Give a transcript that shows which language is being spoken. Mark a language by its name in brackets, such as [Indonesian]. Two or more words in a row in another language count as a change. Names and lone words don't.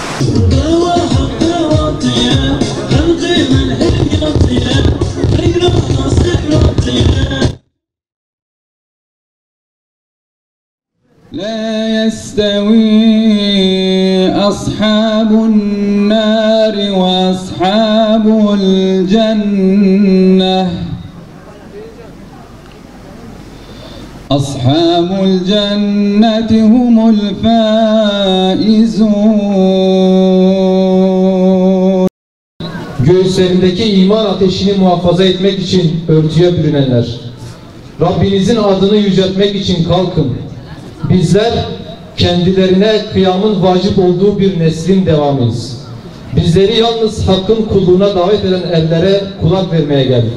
[Arabic] لا يستوي أصحاب النار وأصحاب الجنة أصحاب الجنة هم الفائزون. [Turkish] Göğüslerindeki iman ateşini muhafaza etmek için örtüye bürünenler, Rabbinizin adını yüceltmek için kalkın. Bizler kendilerine kıyamın vacip olduğu bir neslin devamıyız. Bizleri yalnız hakkın kulluğuna davet eden ellere kulak vermeye geldik.